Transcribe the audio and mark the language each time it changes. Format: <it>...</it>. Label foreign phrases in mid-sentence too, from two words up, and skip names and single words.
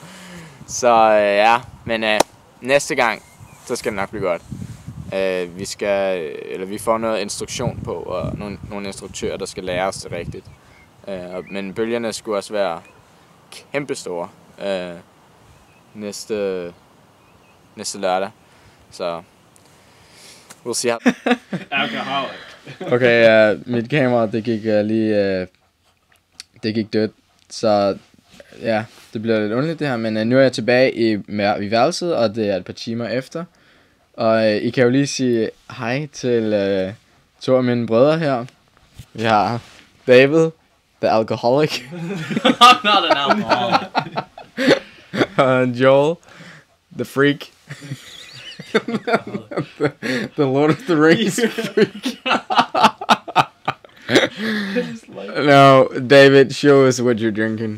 <da>Så men næste gang så skal det nok blive godt. Vi får noget instruktion på, og nogle instruktører, der skal lære os det rigtigt. Men bølgerne skulle også være kæmpestore næste lørdag.</da> <en>Så we'll see how. Alcoholic.</en> <da>Okay, mit kamera, det gik dødt, så ja, det bliver lidt underligt det her, men nu er jeg tilbage i værelset, og det er et par timer efter. Og I kan jo lige sige hej til to af mine brødre her. Vi har David,</da> <en>the alcoholic. I'm not an alcoholic.</en> <da>Og Joel,</da> <en>the freak. the Lord of the Rings freak. No, David, show us what you're drinking.</en>